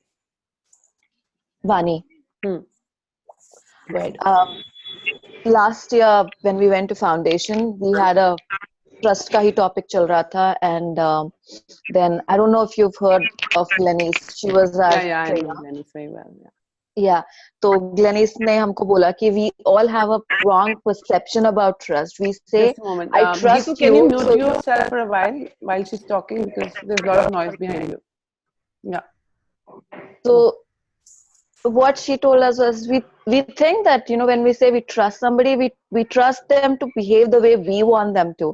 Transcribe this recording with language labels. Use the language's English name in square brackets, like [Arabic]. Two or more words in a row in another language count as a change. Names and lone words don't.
[English] Vani. Right. Last year, when we went to foundation, we had a trust [Hindi] का ही टॉपिक चल रहा था, [English] and then I don't know if you've heard of Glenise. She was our I know Glenise very well. Yeah. So Glenise [Hindi] ने हमको बोला कि [English] we all have a wrong perception about trust. We say, just a moment. I trust Gitu, can you mute yourself for a while she's talking, because there's a lot of noise behind you. Yeah. So what she told us was, we think that, when we say we trust somebody, we trust them to behave the way we want them to.